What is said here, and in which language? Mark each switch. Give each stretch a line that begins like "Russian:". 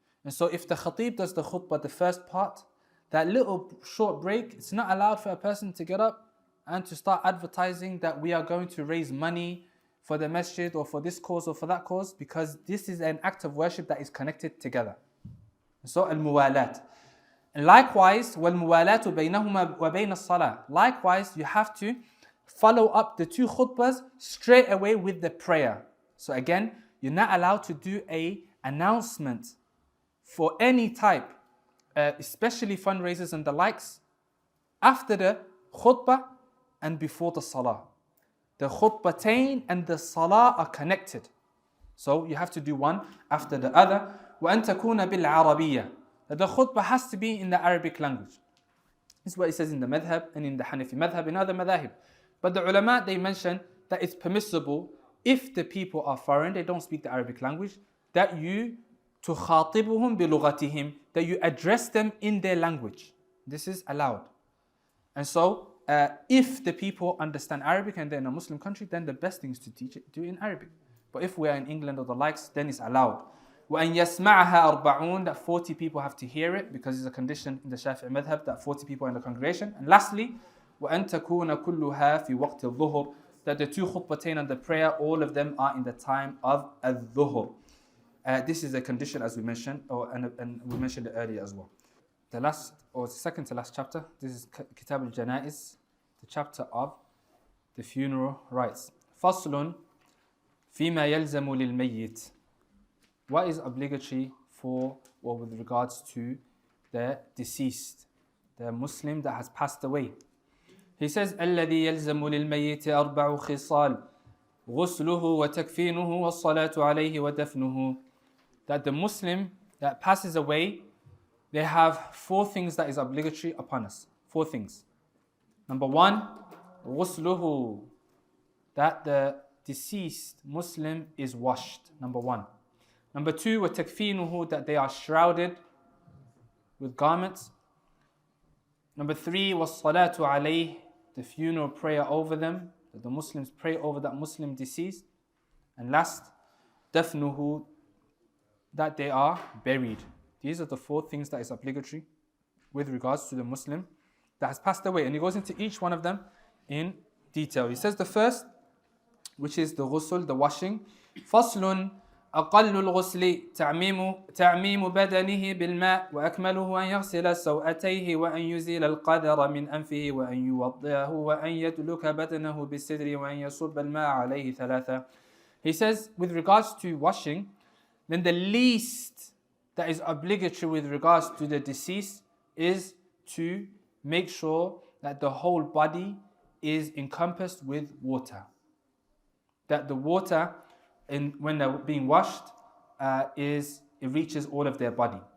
English: And so if the khatib does the khutbah, the first part, that little short break, it's not allowed for a person to get up and to start advertising that we are going to raise money for the masjid or for this cause or for that cause, because this is an act of worship that is connected together. So al-muwalat. And likewise,
Arabic: وَالْمُوَالَاتُ بَيْنَهُمَا وَبَيْنَ الصَّلَاةِ.
English: Likewise, you have to follow up the two khutbahs straight away with the prayer. So again, you're not allowed to do an announcement for any type, especially fundraisers and the likes, after the khutbah and before the salah. The khutbatain and the salah are connected. So you have to do one after the other.
Arabic: وَأَن تَكُونَ بِالْعَرَبِيَّةِ.
English: The khutbah has to be in the Arabic language. This is what it says in the madhab and in the Hanafi madhab and other madhab. But the ulama, they mention that it's permissible if the people are foreign, they don't speak the Arabic language, that you
Arabic: تُخَاطِبُهُمْ بِلُغَتِهِمْ,
English: that you address them in their language. This is allowed. And so, if the people understand Arabic and they're in a Muslim country, then the best thing is to do it in Arabic. But if we are in England or the likes, then it's allowed.
Arabic: وَأَن يَسْمَعَهَا أَرْبَعُونَ.
English: That 40 people have to hear it, because it's a condition in the Shafi'i madhab that 40 people are in the congregation. And lastly,
Arabic: وَأَن تَكُونَ كُلُّهَا فِي وَقْتِ الظُّهُرِ.
English: That the two khutbatain and the prayer, all of them are in the time of al-dhuhr. This is a condition, as we mentioned, and we mentioned it earlier as well. The last, or second to last chapter, this is Kitab al-Janaiz, the chapter of the funeral rites.
Arabic: فَصْلٌ فِيمَا يَلْزَمُ لِلْمَيِّتِ.
English: What is obligatory for, or with regards to the deceased, the Muslim that has passed away. He says,
Arabic: الَّذِي يَلْزَمُ لِلْمَيِّتِ أَرْبَعُ خِصَالٍ غُسْلُهُ وَتَكْفِينُهُ وَالصَّلَاةُ عَلَيْهِ وَدَفْنُهُ.
English: That the Muslim that passes away, they have 4 things that is obligatory upon us. 4 things. Number 1,
Arabic: غُسْلُهُ.
English: That the deceased Muslim is washed. Number 1. Number 2,
Arabic: وَتَكْفِينُهُ.
English: That they are shrouded with garments. Number 3,
Arabic: وَالصَّلَاةُ عَلَيْهِ.
English: The funeral prayer over them. That the Muslims pray over that Muslim deceased. And last,
Arabic: دَفْنُهُ.
English: That they are buried. These are the 4 things that is obligatory with regards to the Muslim that has passed away. And he goes into each one of them in detail. He says the first which is the ghusl, the washing.
Arabic: فصل أقل الغسل تعميم بدنه بالماء وأكمله أن يغسل سوأتيه وأن يزيل القذر من أنفه وأن يوضئه وأن يدلك بدنه بالسدر وأن يصب الماء عليه ثلاثة.
English: He says, with regards to washing, then the least that is obligatory with regards to the deceased is to make sure that the whole body is encompassed with water. That the water, when they're being washed, it reaches all of their body.